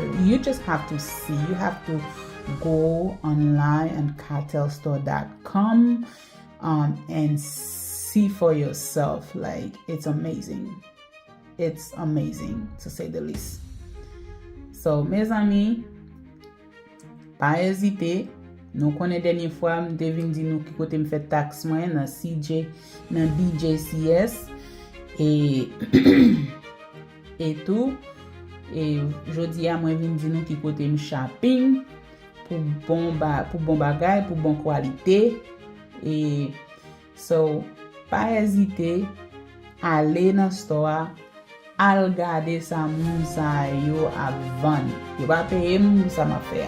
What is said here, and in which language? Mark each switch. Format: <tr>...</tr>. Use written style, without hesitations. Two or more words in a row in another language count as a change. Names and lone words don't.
<en>You just have to see. You have to go online on cartelstore.com and see for yourself. Like, it's amazing. It's amazing, to say the least. So,</en> <ht>mes amis, pa hésite, nou konen denye fwa m devin di nou ki kote m fè tax mwen nan CJ, nan DJCS, et tout, et jodi a mwen vin di nou ki kote m shopping, pou bon bagay, pou bon kwalite, et so, pa hésite, ale nan store, al gade sa moun sa yo avan, yo pa peye moun sa ma fè a.</ht>